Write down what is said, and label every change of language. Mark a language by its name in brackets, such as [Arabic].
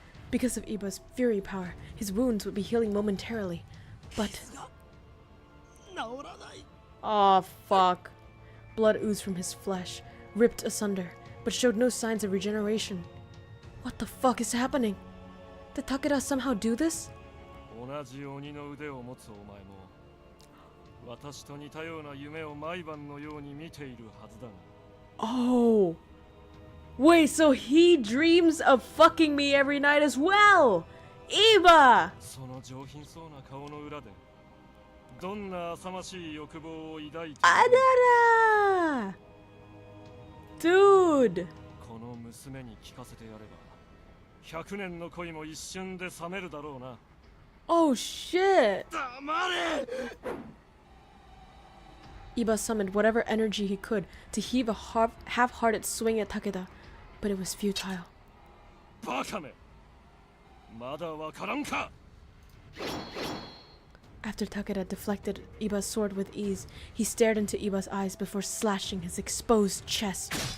[English] Because of Iba's fury power, his wounds would be healing momentarily. But... oh, fuck. Blood oozed from his flesh, ripped asunder, but showed no signs of regeneration. What the fuck is happening? Did Takeda somehow do this? [Japanese] 同じ鬼の腕を持つお前も私と似たような夢を毎晩のように見ているはずだが。 Oh. [English] Wait, so he dreams of fucking me every night as well! Iba! [Japanese] その上品そうな顔の裏でどんな浅ましい欲望を抱いている [English] Adara! Dude! [Japanese] この娘に聞かせてやれば100年の恋も一瞬で冷めるだろうな。 [English] Oh shit! [Japanese] 黙れ！ [English] Iba summoned whatever energy he could to heave a half-hearted swing at Takeda, but it was futile. [Japanese] バカめ！まだわからんか！ [English] After Takeda deflected Iba's sword with ease, he stared into Iba's eyes before slashing his exposed chest.